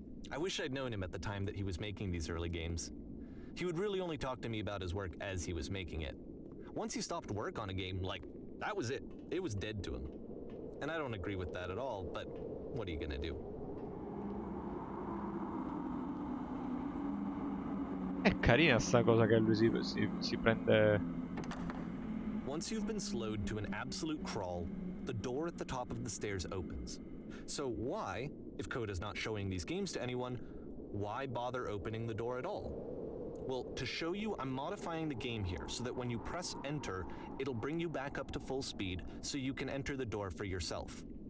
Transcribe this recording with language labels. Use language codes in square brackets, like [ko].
[en] I wish I'd known him at the time that he was making these early games. He would really only talk to me about his work as he was making it. Once he stopped work on a game, like, that was it. It was dead to him. And I don't agree with that at all, but what are you gonna do? [it] È carina sta cosa che lui si prende... [en] Once you've been slowed to an absolute crawl, the door at the top of the stairs opens. So why, if Coda's not showing these games to anyone, why bother opening the door at all? Well, to show you, I'm modifying the game here so that when you press enter, it'll bring you back up to full speed so you can enter the door for yourself.